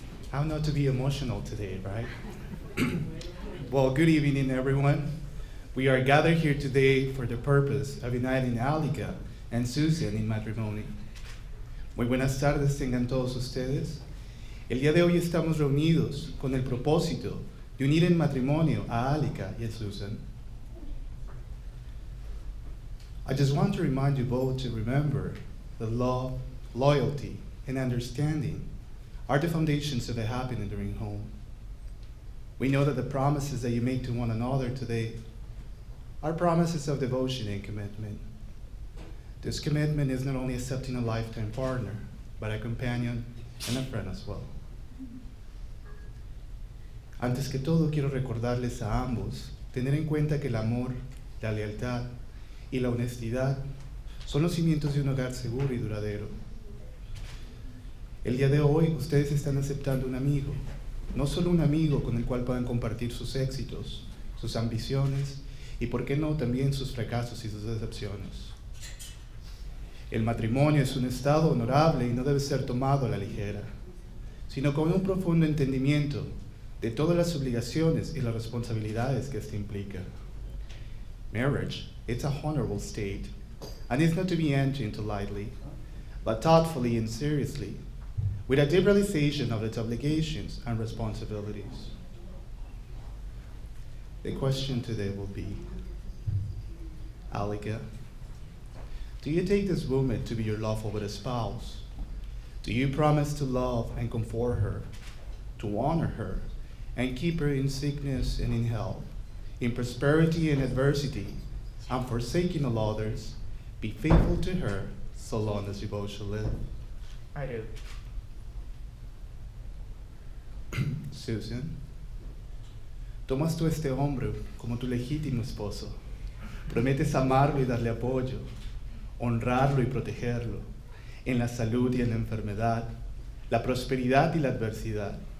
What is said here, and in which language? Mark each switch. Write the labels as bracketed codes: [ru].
[en] How not to be emotional today, right? Well, good evening, everyone. We are gathered here today for the purpose of uniting Alika and Susan in matrimony. [es] Muy buenas tardes tengan todos ustedes. El día de hoy estamos reunidos con el propósito de unir en matrimonio a Alika y a Susan. [en] I just want to remind you both to remember that love, loyalty, and understanding are the foundations of a happy and enduring home. We know that the promises that you make to one another today are promises of devotion and commitment. This commitment is not only accepting a lifetime partner, but a companion and a friend as well. [es] Antes que todo, quiero recordarles a ambos tener en cuenta que el amor, la lealtad y la honestidad son los cimientos de un hogar seguro y duradero. El día de hoy ustedes están aceptando un amigo, no solo un amigo con el cual puedan compartir sus éxitos, sus ambiciones y, por qué no, también sus fracasos y sus decepciones. El matrimonio es un estado honorable y no debe ser tomado a la ligera, sino con un profundo entendimiento de todas las obligaciones y las responsabilidades que esto implica. [en] Marriage, it's a honorable state, and it's not to be entered into lightly, but thoughtfully and seriously, with a deep realization of its obligations and responsibilities. The question today will be, Alika, do you take this woman to be your lawful wedded spouse? Do you promise to love and comfort her, to honor her, and keep her in sickness and in health, in prosperity and adversity, and forsaking all others, be faithful to her so long as you both shall live? I do. [es] Susan, tomas tú este hombre como tu legítimo esposo. Prometes amarlo y darle apoyo, honrarlo y protegerlo, en la salud y en la enfermedad, la prosperidad y la adversidad.